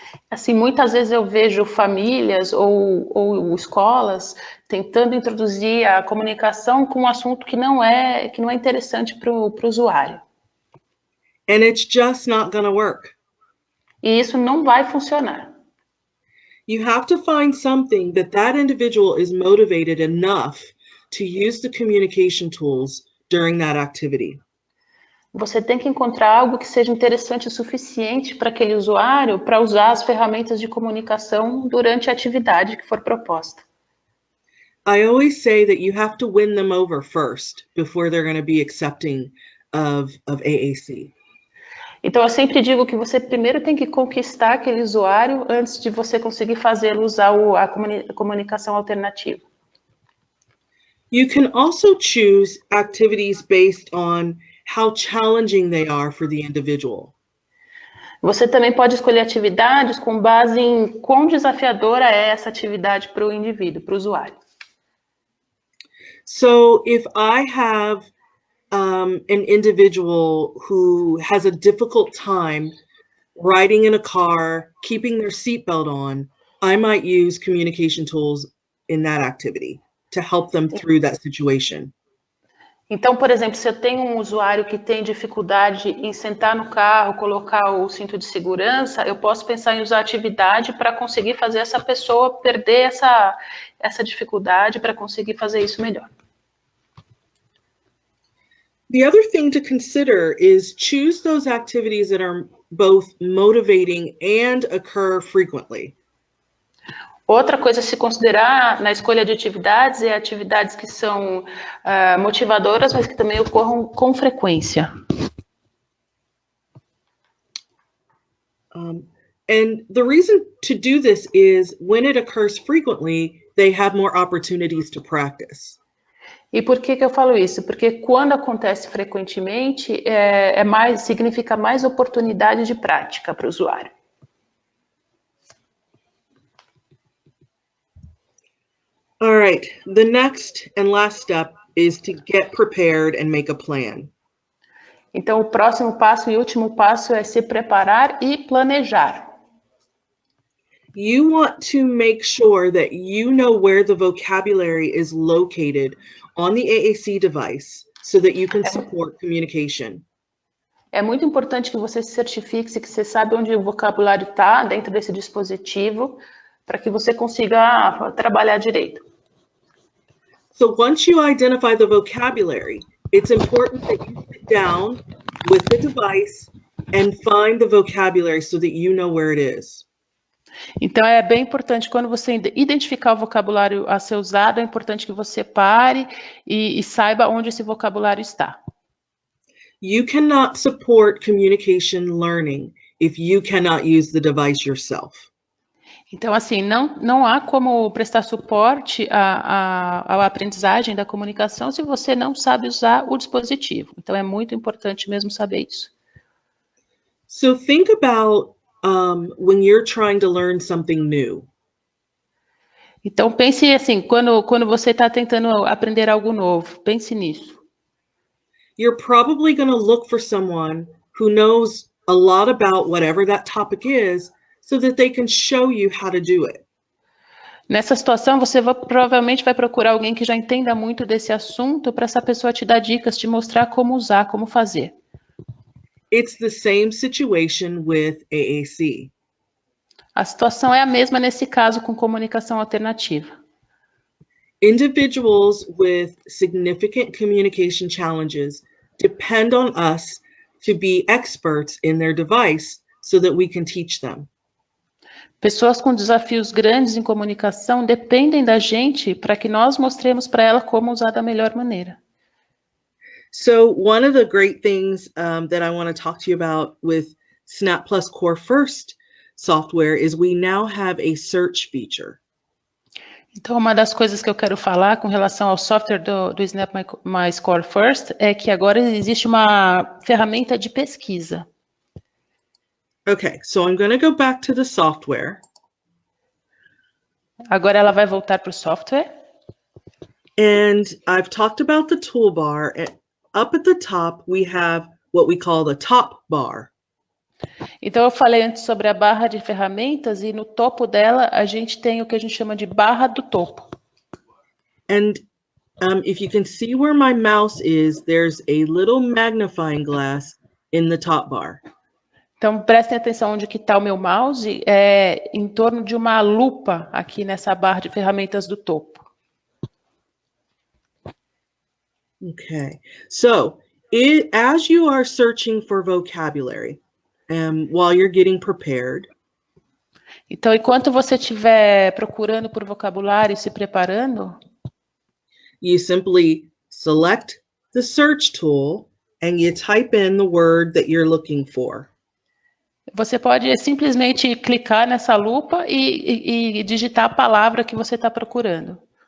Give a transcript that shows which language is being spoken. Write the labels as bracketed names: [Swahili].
[Portuguese] Assim, muitas vezes eu vejo famílias ou escolas tentando introduzir a comunicação com um assunto que não é interessante para o usuário. [English] And it's just not going to work. [Portuguese] E isso não vai funcionar. [English] You have to find something that individual is motivated enough to use the communication tools during that activity. [Portuguese] Você tem que encontrar algo que seja interessante o suficiente para aquele usuário para usar as ferramentas de comunicação durante a atividade que for proposta. [English] I always say that you have to win them over first before they're going to be accepting of AAC. [Portuguese] Então, eu sempre digo que você primeiro tem que conquistar aquele usuário antes de você conseguir fazê-lo usar a comunicação alternativa. [English] You can also choose activities based on how challenging they are for the individual. [Portuguese] Você também pode escolher atividades com base em quão desafiadora é essa atividade para o indivíduo, para o usuário. [English] So if I have an individual who has a difficult time riding in a car, keeping their seatbelt on, I might use communication tools in that activity to help them through that situation. [Portuguese] Então, por exemplo, se eu tenho um usuário que tem dificuldade em sentar no carro, colocar o cinto de segurança, eu posso pensar em usar atividade para conseguir fazer essa pessoa perder essa dificuldade, para conseguir fazer isso melhor. [English] The other thing to consider is choose those activities that are both motivating and occur frequently. [Portuguese] Outra coisa a se considerar na escolha de atividades é atividades que são motivadoras, mas que também ocorram com frequência. [English] And the reason to do this is when it occurs frequently, they have more opportunities to practice. [Portuguese] E por que eu falo isso? Porque quando acontece frequentemente, significa mais oportunidade de prática para o usuário. [English] All right, the next and last step is to get prepared and make a plan. [Portuguese] Então, o próximo passo e último passo é se preparar e planejar. [English] You want to make sure that you know where the vocabulary is located on the AAC device so that you can support communication. [Portuguese] É muito importante que você se certifique que você sabe onde o vocabulário está dentro desse dispositivo para que você consiga trabalhar direito. [English] So once you identify the vocabulary, it's important that you sit down with the device and find the vocabulary so that you know where it is. [Portuguese] Então, é bem importante, quando você identificar o vocabulário a ser usado, é importante que você pare e saiba onde esse vocabulário está. [English] You cannot support communication learning if you cannot use the device yourself. [Portuguese] Então, assim, não há como prestar suporte à aprendizagem da comunicação se você não sabe usar o dispositivo. Então, é muito importante mesmo saber isso. [English] So think about when you're trying to learn something new. [Portuguese] Então, pense assim, quando você está tentando aprender algo novo, pense nisso. [English] You're probably going to look for someone who knows a lot about whatever that topic is so that they can show you how to do it. [Portuguese] Nessa situação, você provavelmente vai procurar alguém que já entenda muito desse assunto para essa pessoa te dar dicas, te mostrar como usar, como fazer. [English] It's the same situation with AAC. [Portuguese] A situação é a mesma nesse caso com comunicação alternativa. [English] Individuals with significant communication challenges depend on us to be experts in their device so that we can teach them. [Portuguese] Pessoas com desafios grandes em comunicação dependem da gente para que nós mostremos para ela como usar da melhor maneira. [English] So one of the great things that I want to talk to you about with Snap Plus Core First software is we now have a search feature. [Portuguese] Então, uma das coisas que eu quero falar com relação ao software do Snap My Score First é que agora existe uma ferramenta de pesquisa. [English] Okay, so I'm going to go back to the software. [Portuguese] Agora ela vai voltar para o software. [English] And I've talked about the toolbar. Up at the top, we have what we call the top bar. [Portuguese] Então, eu falei antes sobre a barra de ferramentas e no topo dela a gente tem o que a gente chama de barra do topo. [English] And if you can see where my mouse is, there's a little magnifying glass in the top bar. [Portuguese] Então, prestem atenção onde que está o meu mouse, em torno de uma lupa aqui nessa barra de ferramentas do topo. [English] Okay, so as you are searching for vocabulary, while you're getting prepared, [Portuguese] então, enquanto você estiver procurando por vocabulário e se preparando, [English] you simply select the search tool and you type in the word that you're looking for. [Portuguese] Você pode simplesmente clicar nessa lupa e digitar a palavra que você está procurando.